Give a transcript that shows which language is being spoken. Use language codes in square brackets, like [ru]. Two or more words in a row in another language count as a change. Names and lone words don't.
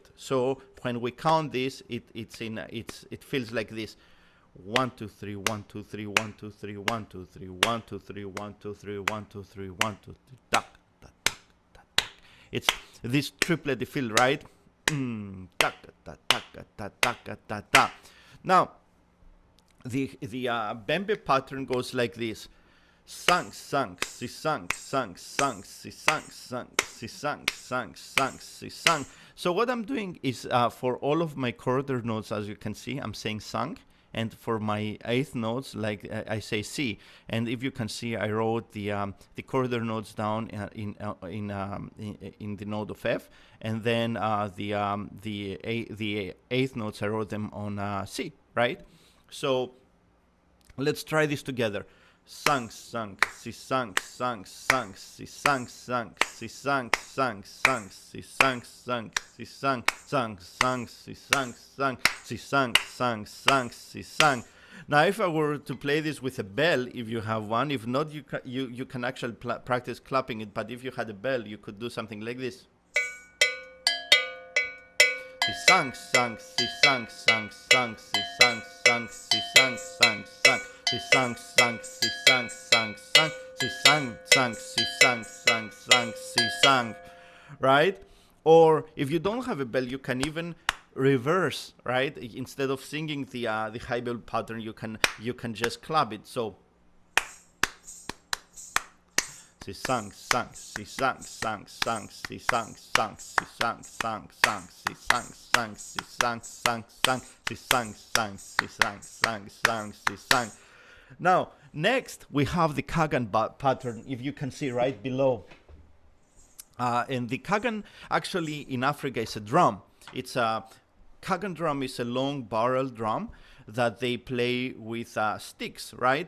[en] So when we count this, it feels like this: 1 2 3 1 2 3 1 2 3 1 2 3 1 2 3 1 2 3 1 2 3 1 2 3 tak, tak, tak, tak, tak. It's this triplet feel, right? Tak, tak, tak, tak, tak, tak, tak. Now, the bembe pattern goes like this: sang sang si sang sang sang si sang sang si sang sang sang si sang. So what I'm doing is, for all of my quarter notes, as you can see, I'm saying sang, and for my eighth notes, like I say si. And if you can see, I wrote the quarter notes down in the note of F, and then the eighth notes, I wrote them on C, right? So let's try this together. Sang sang si sang sang sang si sang sang si sang sang sang si sang sang si sang sang sang si sang sang si sang sang sang si sang. Now, if I were to play this with a bell, if you have one, if not, you can actually practice clapping it. But if you had a bell, you could do something like this. Si sang sang si sang sang sang si sang sang si sang sang sang si sang sang si sang sang sang si sang sang si sang sang sang si sang, right? Or if you don't have a bell, you can even reverse, right? Instead of singing the high bell pattern, you can just clap it. So si sang sang si sang sang sang si sang sang si sang sang sang si sang sang si sang sang sang si sang sang si sang sang sang si sang. Now, next we have the Kagan pattern, if you can see right below. And the Kagan, actually in Africa, is a drum. It's a Kagan drum is a long barrel drum that they play with sticks, right?